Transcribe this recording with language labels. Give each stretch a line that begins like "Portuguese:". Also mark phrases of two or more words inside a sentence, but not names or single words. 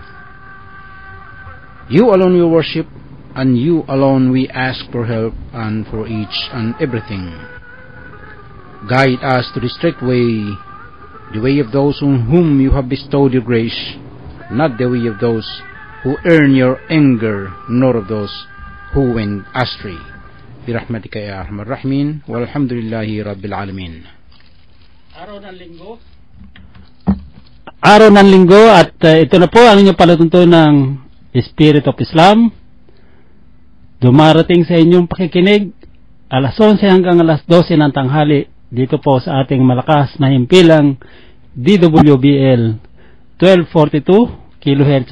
English: You alone we worship, and you alone we ask for help and for each and everything. Guide us to the straight way, the way of those on whom you have bestowed your grace, not the way of those who earn your anger, nor of those who went astray.
Arabic: برحمتك يا أرحم الراحمين، والحمد لله رب العالمين.
Filipino: Araw ng linggo at ito na po ang inyong palatuntunan ng Spirit of Islam. Dumarating sa inyong pakikinig alas 11 hanggang alas 12 ng tanghali dito po sa ating malakas na himpilang DWBL 1242 kHz